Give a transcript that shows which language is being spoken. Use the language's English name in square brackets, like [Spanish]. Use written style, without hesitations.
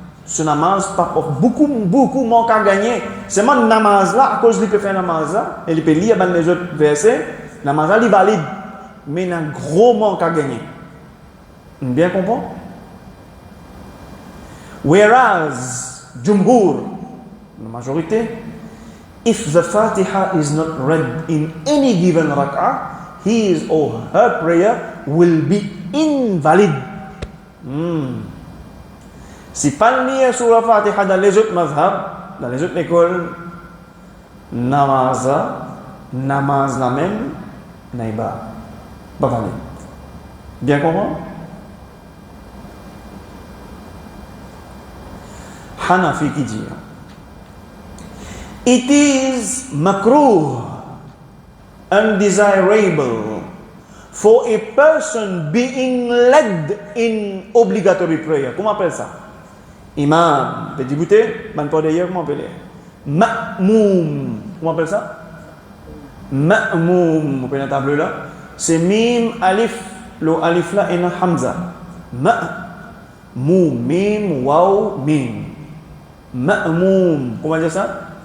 [French] Ce namaz, beaucoup manque à gagner. C'est mon namaz là, à cause qu'il peut faire namaz là, et il peut lire les autres versets, namaz là, il valide. Mais il a un gros manque à gagner. Bien comprendre? [English] Whereas, Jumhur, [French] la majorité, [English] if the Fatiha is not read in any given rak'ah, his or her prayer will be invalid. [French] Si pas lire sur la Fatiha dans les autres mazhab, dans les autres écoles, namaz la même, n'est pas valide. Bien comprendre? [English] Hanafi [French] qui dit [English] it is makruh, undesirable for a person being led in obligatory prayer. [French] Comment on appelle ça? Imam, petit bouté, ban pas d'ailleurs, comment on appelle? Ma'moum. Comment on appelle ça? Ma'moum. Vous prenez la table là. C'est mim, alif. Le alif là est un hamza. Ma'moum. Mim, waw, mim. Ma'moum. Comment dire ça?